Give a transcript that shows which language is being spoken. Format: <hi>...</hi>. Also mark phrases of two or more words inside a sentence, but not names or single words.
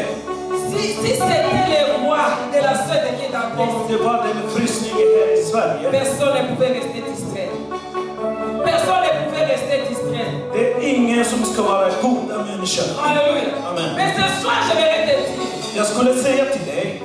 <fr>Si c'était le roi de la Suède qui est en place,</fr> <sv>Om det var den frysningen här i Sverige.</sv> <fr>personne ne pouvait rester distrait. Personne ne pouvait rester distrait.</fr> <sv>Det är ingen som ska vara goda människor.</sv> <fr>Alléluia. Amen. Mais ce soir, je vais te dire,</fr> <sv>Jag skulle säga till dig,</sv>